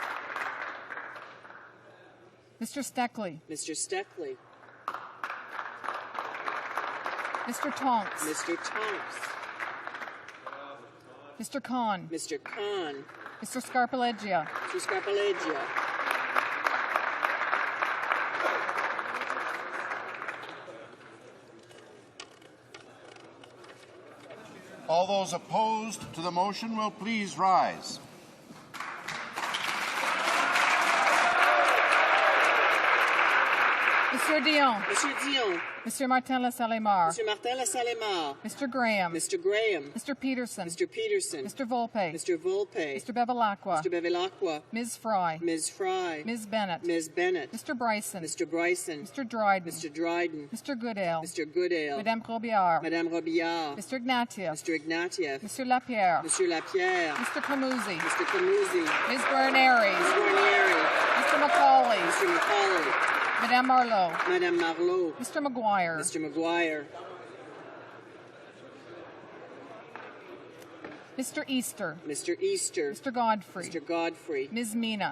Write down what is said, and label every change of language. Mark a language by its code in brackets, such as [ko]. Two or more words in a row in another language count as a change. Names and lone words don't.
[en] Mr. Steckley. Mr. Steckley. Mr. Tonks. Mr. Tonks. Mr. Khan, Mr. Khan, Mr. Scarpaleggia, Mr. Scarpaleggia, All those opposed to the motion will please rise. Mr. Dion, [fr] Monsieur Dion, [en] Mr. Martin Lassalle-Mar, [fr] Monsieur Martin Lassalle-Mar, [en] Mr. Graham, Mr. Graham, Mr. Peterson, Mr. Peterson, Mr. Volpe, Mr. Volpe, Mr. Bevilacqua, Mr. Bevilacqua, Ms. Fry, Ms. Fry, Ms. Bennett, Ms. Bennett, Mr. Bryson, Mr. Bryson, Mr. Dryden, Mr. Dryden, Mr. Goodale, Mr. Goodale, [fr] Madame Robillard, Madame Robillard, [en] Mr. Ignatieff, Mr. Ignatieff, Mr. Lapierre, [fr] Monsieur Lapierre, [en] Mr. Camuzzi, Mr. Camuzzi, Ms. Guarneri, Ms. Guarnieri, Mr. Macaulay, Mr. Macaulay, [fr] Madame Marlowe, Madame Marlowe, [en] Mr. McGuire, Mr. McGuire, Mr. Easter, Mr. Easter, Mr. Godfrey, Mr. Godfrey, Ms. Mina,